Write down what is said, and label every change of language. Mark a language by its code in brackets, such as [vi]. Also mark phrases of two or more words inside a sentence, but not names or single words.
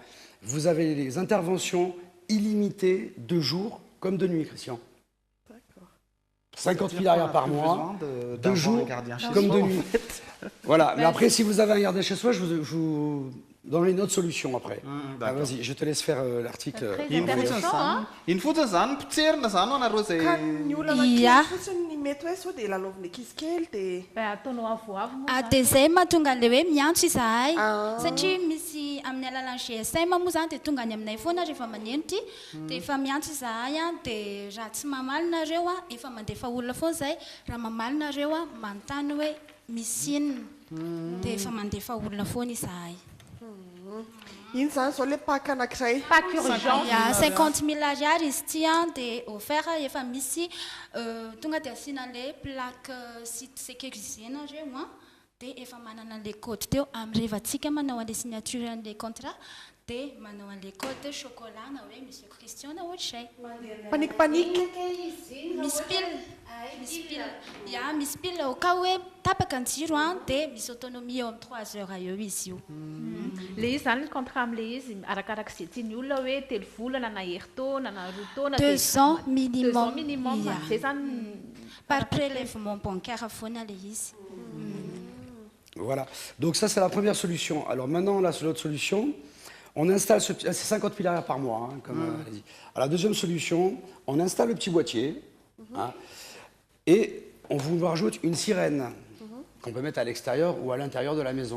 [fr] Vous avez les interventions illimitées de jour comme de nuit, Christian. 50 000 arrière par mois, de jour comme de nuit. Voilà, mais après, si vous avez un gardien chez soi, je vous donnerai une autre solution après. Vas-y, je te laisse faire l'article. Il faut [mg] dia zay mahatonga an'ilay hoe miantso izahay satria misy amin'ny alalan'ny GSM moa zany dia tonga any aminay foana rehefa manenitry dia efa miantso izahay dia raha tsy mamalinareo efa mandefa olona foana izay raha mamalinareo manontany hoe misy inona dia efa mandefa olona foana izahay. iny zany zao le paka anankiray. [fr] Pas qu'urgence. Il y a [mg] 50 000 ariary izy ty dia offert efa misy tonga dia asiana [fr] le plaque [mg] sécurisena reo dia efa manana [fr] le code [mg] teo amin'ny rehevantsika manao an'le signature an' [fr] le contrat [mg] dia manao an' [fr] le code chocolat [mg] na hoe monsieur Christian na ohatray. Panique. Misy pile. Misy pile [fr] au cas [mg] hoe tapaka ny jiro dia misy autonomie eo amin'ny 3 heures eo izy io. Le izy zany contrat am'le izy arakaraka izay tiany olona hoe 3 volana na herintaona na 2 taona [fr] 2 ans minimum. 2 ans minimum. [mg] Zay zany [fr] par prélèvement bancaire [mg] foana le izy. [fr] Voilà. Donc ça, c'est la première solution. Alors maintenant, là, c'est l'autre solution. On installe, c'est 50 000 arières par mois, hein, comme elle a dit. Alors, la deuxième solution, on installe le petit boîtier hein, et on vous rajoute une sirène qu'on peut mettre à l'extérieur ou à l'intérieur de la maison.